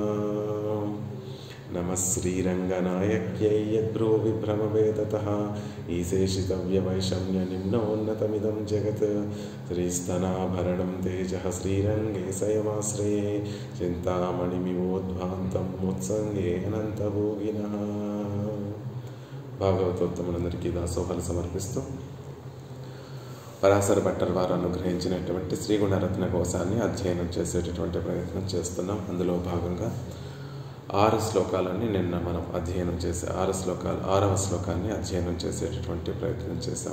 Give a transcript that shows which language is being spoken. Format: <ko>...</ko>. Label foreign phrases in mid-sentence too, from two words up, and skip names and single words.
<sa>नमः श्रीरङ्गनायक्यै यद्भ्रूविभ्रमवेदतः ईशेषितव्यवैषम्यनिम्नोन्नतमिदं जगत्। श्रीस्तनाभरणं तेजः श्रीरङ्गे स्वयमाश्रये चिन्तामणिमिवोद्भान्तं मुत्सङ्गे अनन्तभोगिनः।</sa> <te>భాగవతోత్తములందరికీ దాసోహాలు సమర్పిస్తూ పరాశర భట్టర్ వారు అనుగ్రహించినటువంటి శ్రీగుణరత్న కోశాన్ని అధ్యయనం చేసేటటువంటి ప్రయత్నం చేస్తున్నాం. అందులో భాగంగా 6 శ్లోకాలని నిన్న మనం అధ్యయనం చేసే 6వ శ్లోకాన్ని అధ్యయనం చేసేటటువంటి ప్రయత్నం చేశాం.</te>